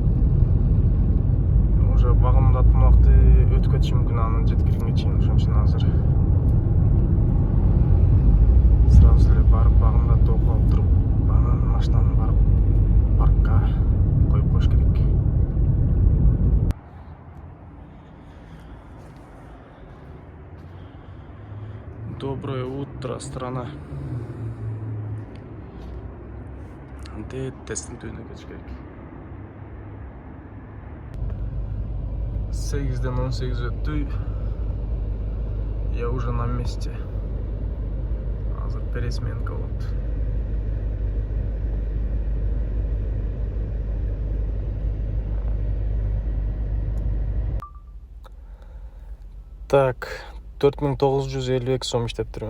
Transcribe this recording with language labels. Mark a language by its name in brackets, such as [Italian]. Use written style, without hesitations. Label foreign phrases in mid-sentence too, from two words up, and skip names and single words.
[Kyrgyz] Уже багымдаттын убакты өтүп кетиши мүмкүн анын жеткиргенге чейин, ошон үчүн азыр сразу эле барып багымдатып окуп алып туруп, анан машинаны барып паркка коюп коюш керек. [Russian] Доброе утро, страна. [Kyrgyz] Тесттин түбүнө кетиш керек. 8-ден 18 өттү. [Russian] Я уже на месте. [Kyrgyz] Азыр пересменка болот. Так, 4952 сом иштептирмин.